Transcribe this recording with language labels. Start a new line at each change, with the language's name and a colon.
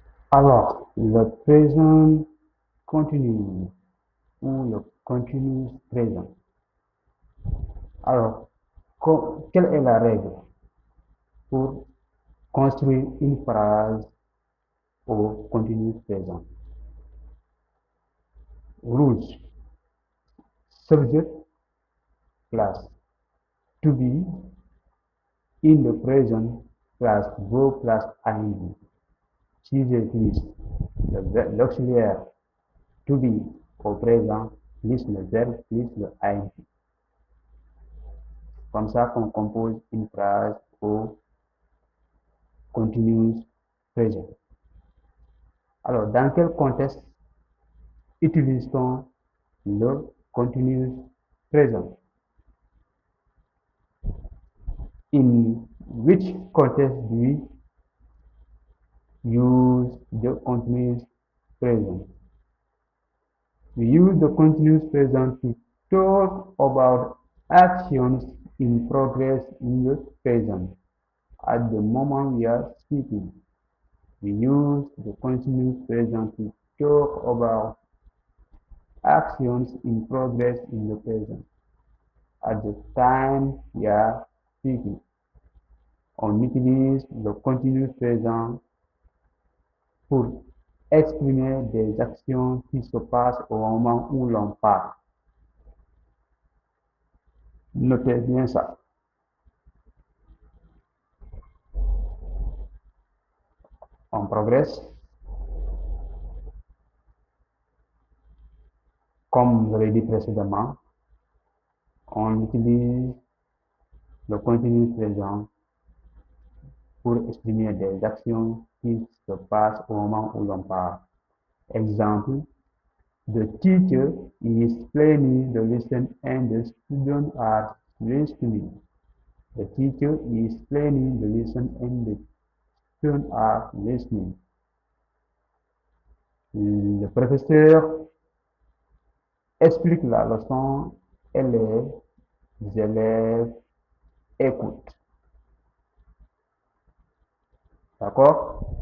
French: Alors, le présent continu ou le continuous présent. Alors, quelle est la règle pour construire une phrase au continuous présent?
English: Rules. Subject plus to be in the present plus verb plus ing.
French: Sujet plus l'auxiliaire to be au présent plus le verbe plus le ing. Comme ça qu'on compose une phrase au continuous present. Alors, dans quel contexte utilise-t-on le continuous present?
English: In which context do we use the continuous present? We use the continuous present to talk about actions in progress in the present at the moment we are speaking. We use the continuous present to talk about actions in progress in the present at the time we are speaking.
French: On utilise le continuous présent pour exprimer des actions qui se passent au moment où l'on parle. Notez bien ça. On progresse. Comme je l'ai dit précédemment, on utilise le continuous présent pour exprimer des actions qui se passent au moment où l'on parle.
English: Exemple, the teacher is planning the lesson and the students are listening. The teacher is planning the lesson and the students are listening.
French: Le professeur explique la leçon et les élèves écoutent. D'accord?